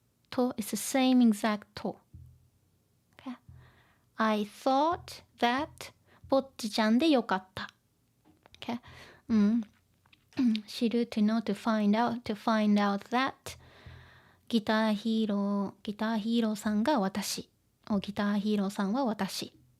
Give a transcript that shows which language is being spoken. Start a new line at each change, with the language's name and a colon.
English: と is the same exact と。 Okay? I thought that
Japanese: ぼっちちゃんでよかった。
English: Okay? 知る to know, to find out that
Japanese: ギターヒーローさんが私。ギターヒーローさんは私。